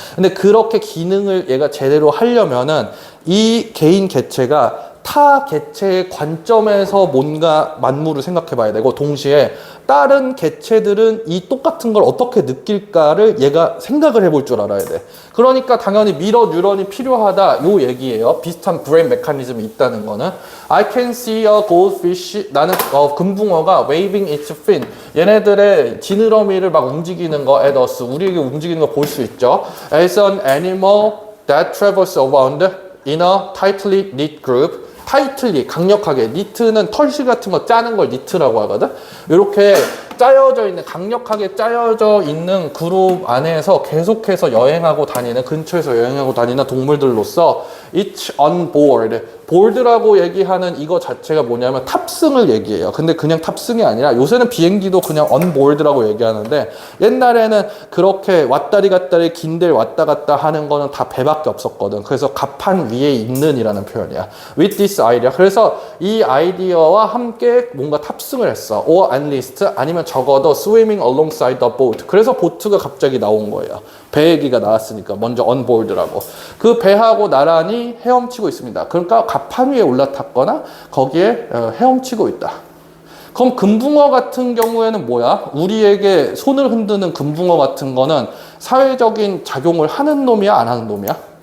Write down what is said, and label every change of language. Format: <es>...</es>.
<ko>근데 그렇게 기능을 얘가 제대로 하려면은 이 개인 개체가 타 개체의 관점에서 뭔가 만물을 생각해 봐야 되고 동시에 다른 개체들은 이 똑같은 걸 어떻게 느낄까를 얘가 생각을 해볼 줄 알아야 돼. 그러니까 당연히 미러 뉴런이 필요하다 요 얘기예요. 비슷한 브레인 메커니즘이 있다는 거는</ko> <en>I can see a goldfish</en> <ko>나는 금붕어가</ko> <en>waving its fin</en> <ko>얘네들의 지느러미를 막 움직이는 거</ko> <en>at us</en> <ko>우리에게 움직이는 거 볼 수 있죠.</ko> <en>As an animal that travels around in a tightly knit group</en> <ko>타이틀리 강력하게 니트는 털실 같은 거 짜는 걸 니트라고 하거든. 이렇게 짜여져 있는 강력하게 짜여져 있는 그룹 안에서 계속해서 여행하고 다니는 근처에서 여행하고 다니는 동물들로서</ko> <en>it's on board</en> <ko>보드라고 얘기하는 이거 자체가 뭐냐면 탑승을 얘기해요. 근데 그냥 탑승이 아니라 요새는 비행기도 그냥 on board라고 얘기하는데 옛날에는 그렇게 왔다리 갔다리 긴들 왔다 갔다 하는 거는 다 배밖에 없었거든. 그래서 갑판 위에 있는 이라는 표현이야.</ko> <en>with this idea.</en> <ko>그래서 이 아이디어와 함께 뭔가 탑승을 했어.</ko> <en>or at least</en> <ko>아니면 적어도</ko> <en>swimming alongside the boat.</en> <ko>그래서 보트가 갑자기 나온 거예요. 배 얘기가 나왔으니까 먼저 on board라고. 그 배하고 나란히 헤엄치고 있습니다. 그러니까 갑판 위에 올라탔거나 거기에 헤엄치고 있다. 그럼 금붕어 같은 경우에는 뭐야? 우리에게 손을 흔드는 금붕어 같은 거는 사회적인 작용을 하는 놈이야? 안 하는 놈이야?</ko>